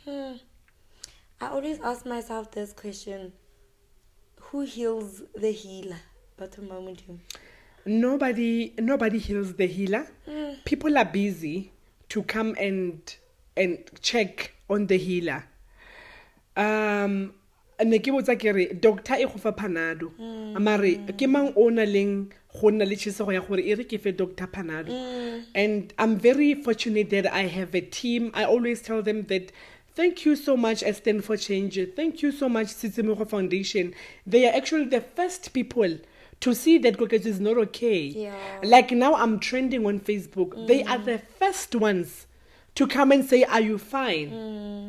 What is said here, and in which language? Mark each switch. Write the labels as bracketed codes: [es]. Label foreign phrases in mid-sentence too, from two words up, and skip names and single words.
[en] I always ask myself this question: who heals the healer? Bottom moment. Nobody heals the healer. People are busy to come and check on the healer. [tn] Ne ke botsa ke re doctor e go fa panado mare ke mang o na leng go nna le tshesego ya gore e re ke fe doctor panado. [en] And I'm very fortunate that I have a team. I always tell them that thank you so much, Stand for Change. Thank you so much, Tsitsimego Foundation. They are actually the first people to see that Koketso is not okay. Yeah. Like now I'm trending on Facebook. They are the first ones to come and say, are you fine?